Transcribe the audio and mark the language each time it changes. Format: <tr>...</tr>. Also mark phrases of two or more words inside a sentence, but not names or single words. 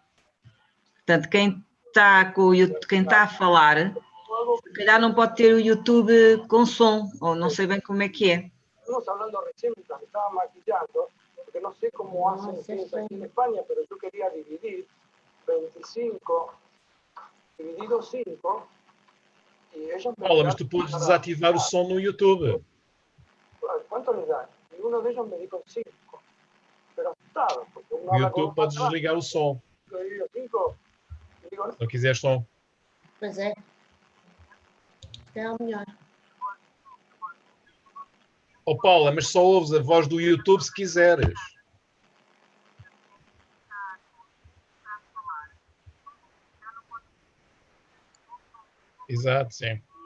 <pt>Portanto, quem está a falar, se calhar não pode ter o YouTube com som, ou não sei bem como é que é.</pt> <es>Estamos hablando recién mientras me estaba maquillando, porque no sé cómo hacen fiesta aquí en España, pero yo quería dividir 25 dividido 5 y ellos me</es> <pt>Paula, mas tu podes desativar o som no YouTube.</pt> <es>¿Cuánto les dan? Y uno de ellos me dijo 5, pero asustado, porque uno</es> <pt>O</pt> <es>habla con</es> <pt>YouTube podes desligar o som.</pt> <es>yo divido 5 y digo,</es> <pt>Se não quiseres som. Pois é. É o melhor. Oh Paula, mas só ouves a voz do YouTube se quiseres. Exato, sim.</pt>